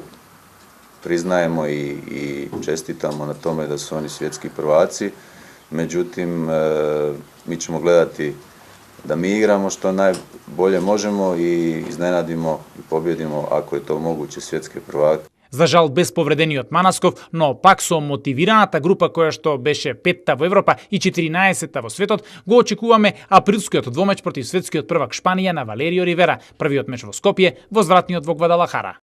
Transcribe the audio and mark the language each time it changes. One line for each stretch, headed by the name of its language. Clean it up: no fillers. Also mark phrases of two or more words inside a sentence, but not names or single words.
Croatian: Priznajemo i čestitamo na tome da su oni svjetski prvaci, međutim mi ćemo gledati da mi igramo što najbolje možemo i iznenadimo i pobjedimo, ako je to moguće, svjetske prvake.
Macedonian: За жал без повредениот Манасков, но пак со мотивираната група која што беше 5-та во Европа и 14-та во светот, го очекуваме априлскиот двомеч против светскиот првак Шпанија на Валерио Ривера, првиот меч во Скопје, возвратниот во Гвадалахара.